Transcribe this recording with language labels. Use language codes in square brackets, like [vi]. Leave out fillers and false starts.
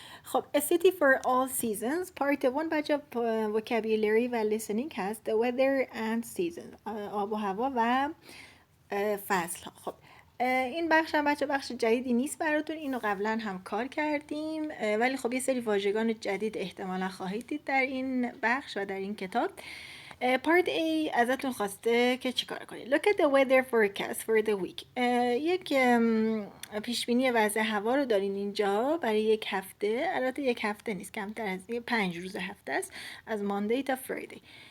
[en] خب A city for all seasons part 1 بچه vocabulary و listening هست. The weather and seasons، [fa] آب و هوا و فصل ها. خب این بخش هم بچه بخش جدیدی نیست براتون، اینو قبلا هم کار کردیم، ولی خب یه سری واژگان جدید احتمالا خواهید دید در این بخش و در این کتاب. پارت A ازتون خواسته که چیکار کنید. [en] Look at the weather forecast for the week. [fa] یک پیشبینی وضع هوا رو دارین اینجا برای یک هفته. البته یک هفته نیست، کمتر از 5 روز هفته است، از ماندی تا فرایدی.